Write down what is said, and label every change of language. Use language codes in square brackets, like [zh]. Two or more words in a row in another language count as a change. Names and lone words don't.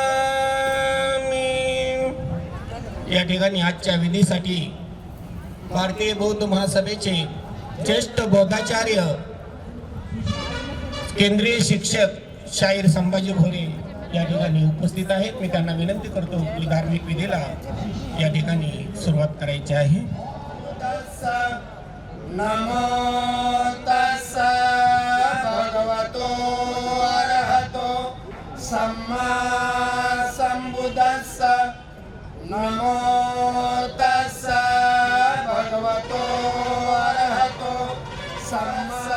[mr] या ठिकाणी आजच्या विधीसाठी भारतीय बौद्ध महासभेचे ज्येष्ठ बौद्धाचार्य केंद्रीय शिक्षक शाहीर संभाजी भोरे या ठिकाणी उपस्थित आहेत. मी त्यांना विनंती करतो की धार्मिक विधीला या ठिकाणी सुरुवात करायची आहे. [pi] नमो तस्स भगवतो अरहतो सम्मा संबुद्धस्स. नमो तस्स भगवतो अरहतो सम्मा.